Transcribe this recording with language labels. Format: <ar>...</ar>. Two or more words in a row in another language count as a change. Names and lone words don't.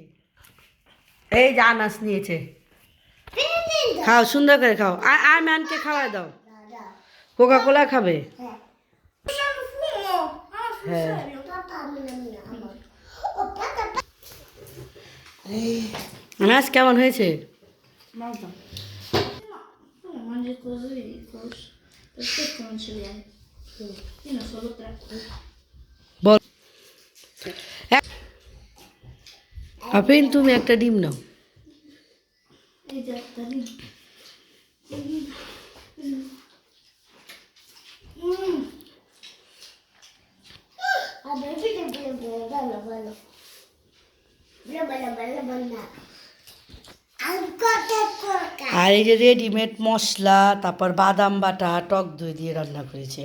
<bn>এই যে আনাস নিয়েছে, খাও সুন্দর করে খাও। আর ম্যানকে খাওয়া দাও, কোকা কোলা খাবে। হ্যাঁ আনাস কেমন হয়েছে?</bn> <it>Mangi così, perché non ce li hai? Io ne ho solo 3.</it> <bn>বল। আপিন তুমি একটা ডিম নাও।</bn> <it>Hai già lì. Vabbè, bello, bello. Bello.</it> <bn>আর এই যে রেডিমেড মশলা, তারপর বাদাম বাটা, টক দই দিয়ে রান্না করেছে।</bn>